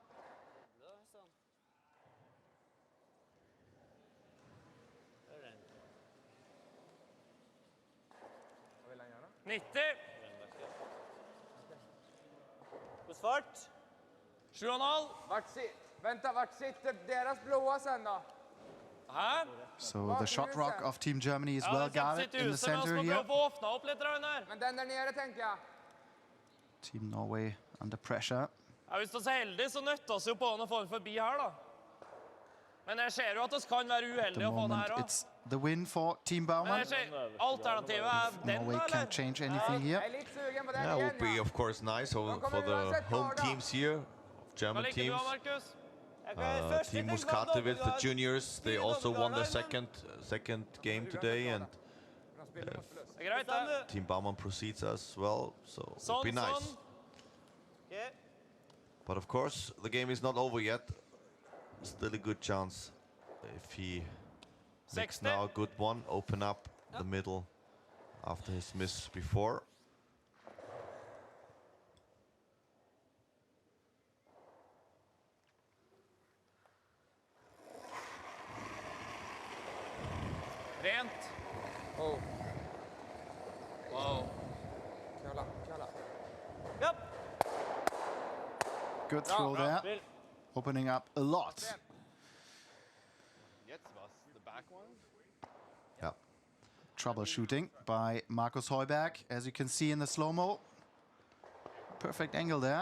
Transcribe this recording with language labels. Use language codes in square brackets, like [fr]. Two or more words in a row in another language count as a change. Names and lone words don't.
[no] 90. Hos fart. 7,5. [sv] Vart sitter deras blåa sen då? [no] Hæ? [en] So the shot rock of Team Germany is well [no] den [en] guarded [no] sitter [en] in the [no] ute, men [en] center [no] skal [en] here. [no] prøve å åpne opp litt, Ragnar. [sv] Men den där nere tänker jag. [en] Team Norway under pressure. [no] Ja, hvis du er så heldig, så nøtter oss jo på å få den forbi her, da. Men jeg ser jo at det kan være [en] At [no] uheldig [en] the [no] å få den [en] moment, [no] her også. [en] it's the win for Team [no] Men [en] Baumann. [no] jeg ser, alternativet er den, [en] Norway [no] da, [en] can't [no] eller? [en] change anything here. [sv] Jag är lite sugen på den [en] Yeah, it would [sv] igen. [en] be, of course, nice for the home teams here, [no] Hva [en] German [no] liker du, [en] teams. [no] Markus? [en] Team Muscate with the juniors, they also won their second game today, and [no] Det er greit, det. [en] Team Baumann proceeds as well, so it would be nice. But of course, the game is not over yet. Still a good chance if he makes 60. now a good one, open up the middle after his miss before. [no] Rent. [en] Oh. Wow. [no] Kalla. Japp. [en] Good throw there, opening up a lot. The back one? Yeah. Troubleshooting by Markus Heuberg, as you can see in the slow-mo. Perfect angle there.